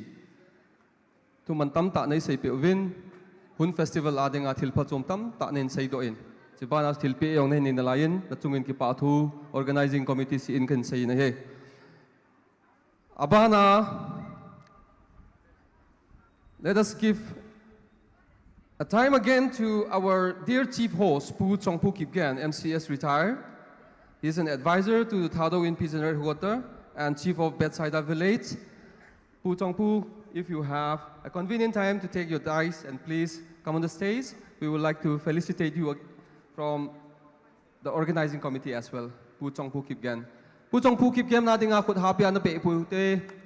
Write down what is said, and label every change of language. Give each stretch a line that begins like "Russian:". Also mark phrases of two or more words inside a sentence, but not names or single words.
Thado Chin: Tu mantam tak nei sei pe win, hun festival adinga thilpa chom tam tak nen sei do in. Chibana thilpe yong nei nin lain, na chungin ki pa thu
English: organizing committee
Thado Chin: si in kan sei na he.
English: Abana, let us give a time again to our dear chief host, Pu Chongpu Kipgen, MCS retired. He is an advisor to THADOU in Peace and Headquarters and chief of Bedside Village. Pu Chongpu, if you have a convenient time to take your dice and please come on the stage, we would like to felicitate you from the organizing committee as well.
Thado Chin: Pu Chongpu Kipgen. Pu Chongpu Kipgen na dinga khut happy na pe pu te.